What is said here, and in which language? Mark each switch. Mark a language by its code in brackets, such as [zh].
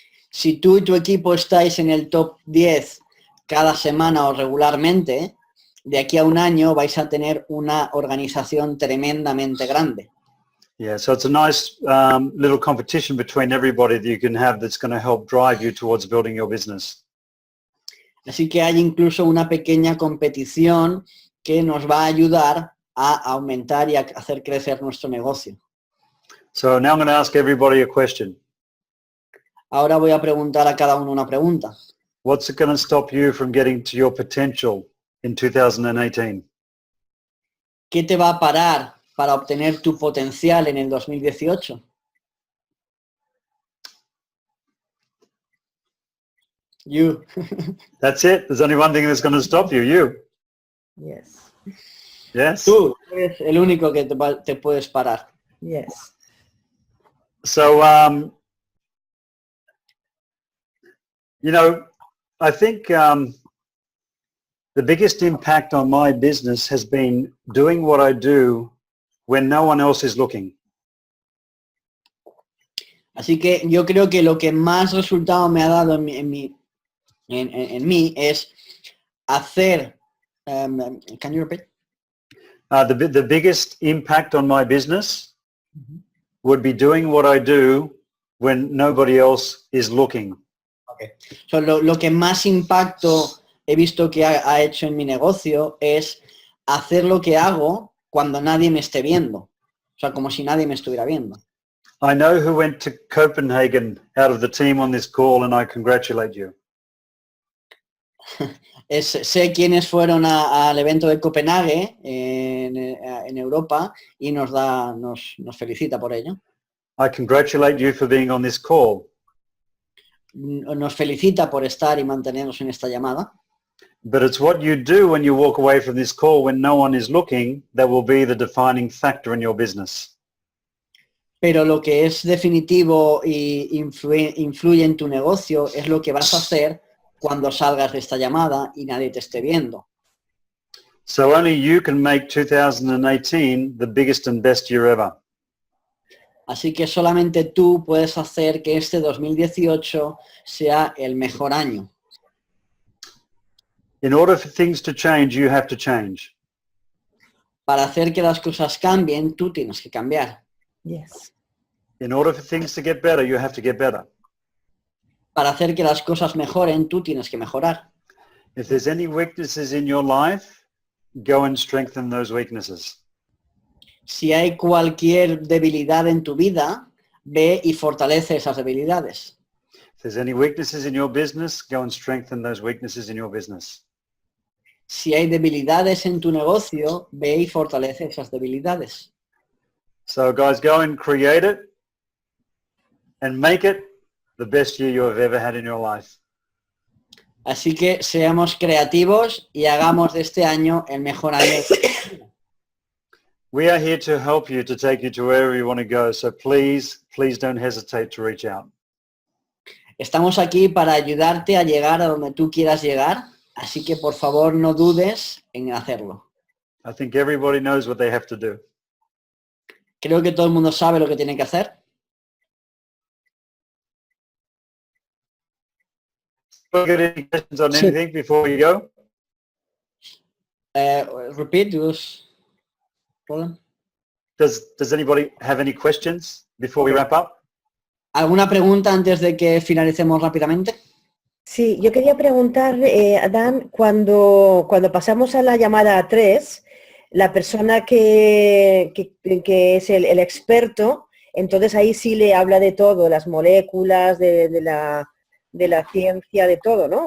[es] Si tú y tu equipo estáis en el top 10 cada semana o regularmente, de aquí a un año vais a tener una organización tremendamente grande. [en] Yeah, so it's a nice little competition between everybody that you can have that's going to help drive you towards building your business. [es] Así que hay incluso una pequeña competición que nos va a ayudar a aumentar y a hacer crecer nuestro negocio. [en] So now I'm going to ask everybody a question. [es] Ahora voy a preguntar a cada uno una pregunta. [en] What's going to stop you from getting to your potential in 2018? [es] ¿Qué te va a parar para obtener tu potencial en el 2018? [en] You. That's it. There's only one thing that's going to stop you. You. Yes. Yes. [es] Tú eres el único que te puedes parar. [en] Yes. So, you know, I think the biggest impact on my business has been doing what I do when no one else is looking. [es] Así que yo creo que lo que más resultado me ha dado en mí es hacer. [en] Can you repeat? The biggest impact on my business would be doing what I do when nobody else is looking. Okay. [es] So, lo que más impacto he visto que ha hecho en mi negocio es hacer lo que hago cuando nadie me esté viendo. O sea, como si nadie me estuviera viendo. [en] I know who went to Copenhagen out of the team on this call, and I congratulate you. [es] sé quiénes fueron al evento de Copenhague en Europa y nos felicita por ello. [en] I congratulate you for being on this call. [es] Nos felicita por estar y mantenernos en esta llamada. [en] But it's what you do when you walk away from this call when no one is looking that will be the defining factor in your business. [es] Pero lo que es definitivo y influye en tu negocio es lo que vas a hacer cuando salgas de esta llamada y nadie te esté viendo. [en] So only you can make 2018 the biggest and best year ever. [es] Así que solamente tú puedes hacer que este 2018 sea el mejor año. [en] In order for things to change, you have to change. [es] Para hacer que las cosas cambien, tú tienes que cambiar. [en] Yes. In order for things to get better, you have to get better. [es] Para hacer que las cosas mejoren, tú tienes que mejorar. [en] If there's any weaknesses in your life, go and strengthen those weaknesses. [es] Si hay cualquier debilidad en tu vida, ve y fortalece esas debilidades. [en] If there's any weaknesses in your business, go and strengthen those weaknesses in your business. [es] Si hay debilidades en tu negocio, ve y fortalece esas debilidades. [en] So guys, go and create it and make it the best year you have ever had in your life. [es] Así que seamos creativos y hagamos de este año el mejor año. [en] We are here to help you, to take you to wherever you want to go. So please don't hesitate to reach out. [es] Estamos aquí para ayudarte a llegar a donde tú quieras llegar, así que por favor no dudes en hacerlo. [en] I think everybody knows what they have to do. [es] Creo que todo el mundo sabe lo que tiene que hacer. [en] Any questions on anything before we go? Repeat this. Roland. Does anybody have any questions before we wrap up? [es] ¿Alguna pregunta antes de que finalicemos rápidamente? Sí, yo quería preguntar, Dan, cuando pasamos a la llamada 3, la persona que es el experto, entonces ahí sí le habla de todo, las moléculas, de la ciencia, de todo, ¿no?